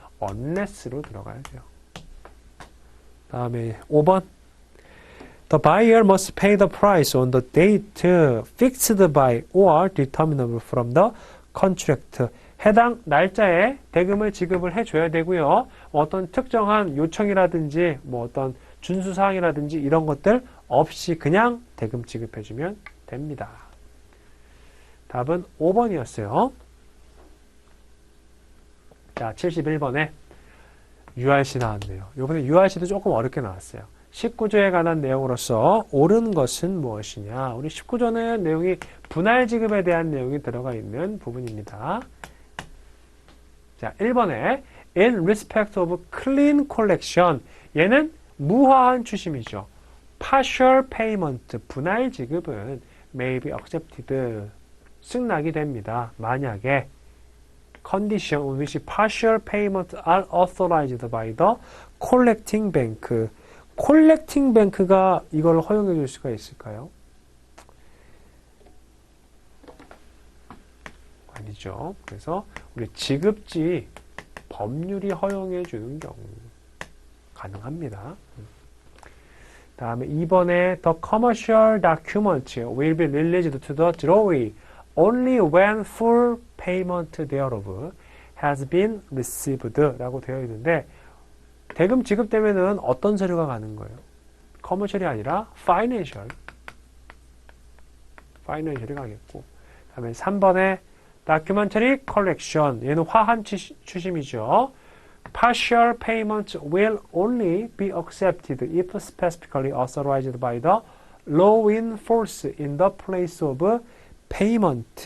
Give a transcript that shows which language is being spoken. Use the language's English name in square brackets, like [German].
[Korean] unless로 들어가야 돼요. 다음에 5번. [English] The buyer must pay the price on the date fixed by or determinable from the contract. [Korean] 해당 날짜에 대금을 지급을 해줘야 되고요. 어떤 특정한 요청이라든지 어떤 준수사항이라든지 이런 것들 없이 그냥 대금 지급해주면 됩니다. 답은 5번이었어요. 자, 71번에 URC 나왔네요. 이번에 URC도 조금 어렵게 나왔어요. 19조에 관한 내용으로서 옳은 것은 무엇이냐. 우리 19조는 내용이 분할 지급에 대한 내용이 들어가 있는 부분입니다. 자, 1번에 [English] in respect of clean collection. [Korean] 얘는 무화한 추심이죠. [English] partial payment, 분할 지급은 may be accepted, [Korean] 승낙이 됩니다. [English] 만약에 condition on which partial payment are authorized by the collecting bank. [Korean] collecting bank가 이걸 허용해 줄 수가 있을까요? 아니죠. 그래서 우리 지급지 법률이 허용해 주는 경우 가능합니다. [English] 다음에 2번에 the commercial document will be released to the drawee only when full payment thereof has been received [Korean] 라고 되어 있는데 대금 지급되면은 어떤 서류가 가는 거예요? 커머셜이 아니라 financial이 가겠고 다음에 3번에 documentary collection 얘는 화한 추심이죠. [English] partial payment will only be accepted if specifically authorized by the law in force in the place of payment.